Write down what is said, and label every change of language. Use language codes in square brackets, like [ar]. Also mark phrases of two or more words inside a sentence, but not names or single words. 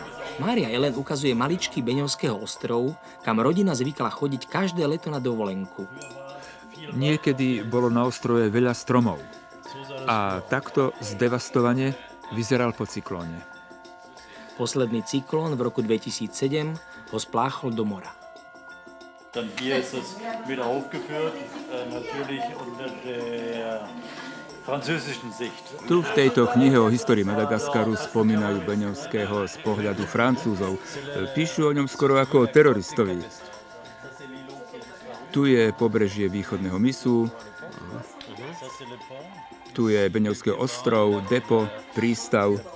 [sk] Mária Ellen ukazuje maličký Beňovského ostrov, kam rodina zvykla chodiť každé leto na dovolenku. Niekedy bolo na ostrove veľa stromov a takto zdevastovane vyzeral po cyklóne. Posledný cyklón v roku 2007 ho spláchol do mora. [de] Dann hier ist es wieder aufgeführt, natürlich unter der französischen Sicht. [sk] Tu v tejto knihe o histórii Madagaskaru spomínajú Beňovského z pohľadu Francúzov. Píšu o ňom skoro ako o teroristovi. Tu je pobrežie východného mysu, tu je Beňovský ostrov, depo, prístav.